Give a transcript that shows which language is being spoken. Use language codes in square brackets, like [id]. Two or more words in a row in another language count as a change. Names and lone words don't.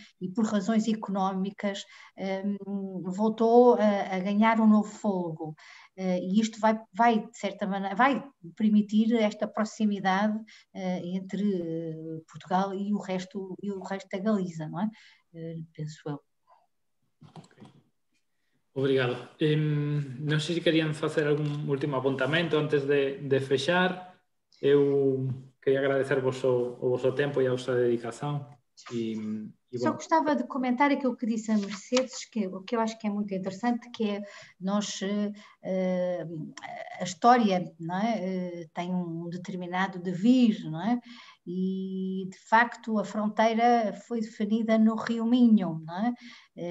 [pt] E por razões económicas, voltou a ganhar um novo fôlego. E isto vai, de certa maneira, vai permitir esta proximidade entre Portugal e o resto da Galiza, não é? Penso eu. Okay. Obrigado. [gl] Non sei se querían facer algún último apuntamento antes de fechar. Eu quería agradecervos o vosso tempo e a vosa dedicación. [pt] Só gostava de comentar aquilo que disse a Mercedes, o que eu acho que é muito interessante, que é a história, não é? Tem um determinado devir, não é? E, de facto, a fronteira foi definida no Rio Minho, não é?